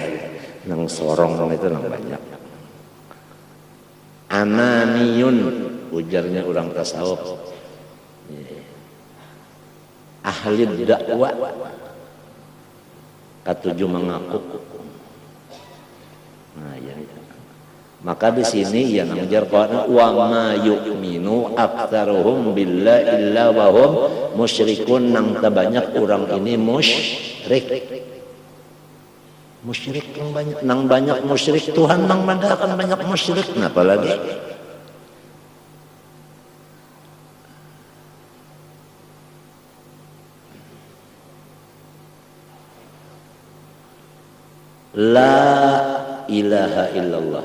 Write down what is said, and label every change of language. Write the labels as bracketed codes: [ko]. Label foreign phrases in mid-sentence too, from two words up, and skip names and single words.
[bjn] Nang sorong itu nang banyak. Ananiyun ujarnya orang tasawuf. Ahli dakwah ketujuh mengaku. Nah, ya. Maka di sini yang mengajar Quran [ar] وما يؤمن أكثرهم بالله إلا وهم مشركون, [bjn] nang terbanyak orang ini musyrik. Musyrik yang banyak, nang banyak musyrik Tuhan nang madakan banyak musyrik, kenapa lagi? [ar] لا إله إلا الله.